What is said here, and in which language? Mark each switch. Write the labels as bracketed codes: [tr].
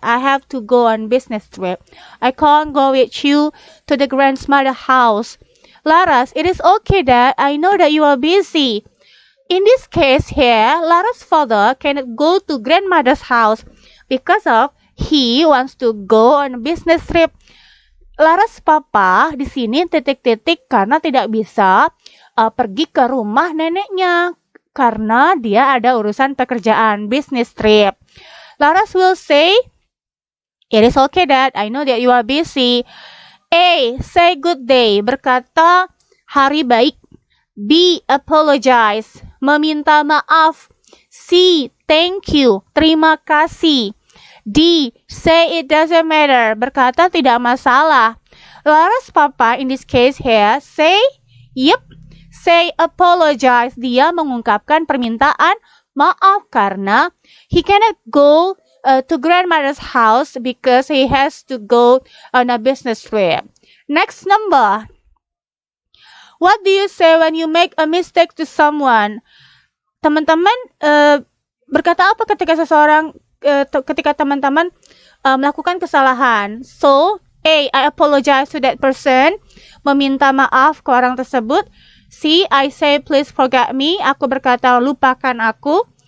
[en] I have to go on business trip. I can't go with you to the grandmother's house. Laras, it is okay, Dad. I know that you are busy. In this case here, Laras' father cannot go to grandmother's house because of he wants to go on a business trip. [id] Laras papa di sini titik-titik karena tidak bisa pergi ke rumah neneknya. Karena dia ada urusan pekerjaan, business trip. [en] Laras will say, it is okay, Dad. I know that you are busy. A. Say good day. [id] Berkata hari baik. B. [en] Apologize. [id] Meminta maaf. [en] C. Thank you. [id] Terima kasih. [en] D. Say it doesn't matter. [id] Berkata tidak masalah. [en] Laras papa in this case here say, yep. Say apologize. [id] Dia mengungkapkan permintaan maaf karena [en] he cannot go to grandmother's house because he has to go on a business trip. Next number. What do you say when you make a mistake to someone? [id] Teman-teman berkata apa ketika ketika teman-teman melakukan kesalahan? [en] So, A. I apologize to that person. [id] Meminta maaf ke orang tersebut. [en] C. I say please forget me. [id] Aku berkata lupakan aku.